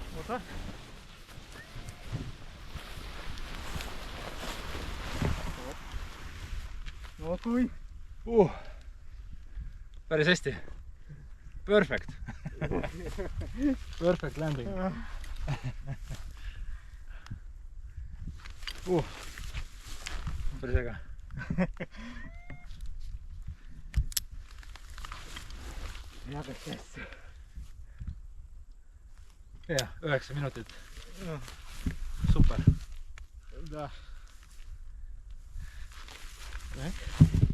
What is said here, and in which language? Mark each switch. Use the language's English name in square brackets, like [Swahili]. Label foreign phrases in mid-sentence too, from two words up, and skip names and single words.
[Estonian] Pasta. No kui? Päris hästi. [English] Perfect. Perfect landing. [Estonian] Päris äge. Jäädäks hästi. Jah, 9 minutit. Super. [Russian] Да. Так.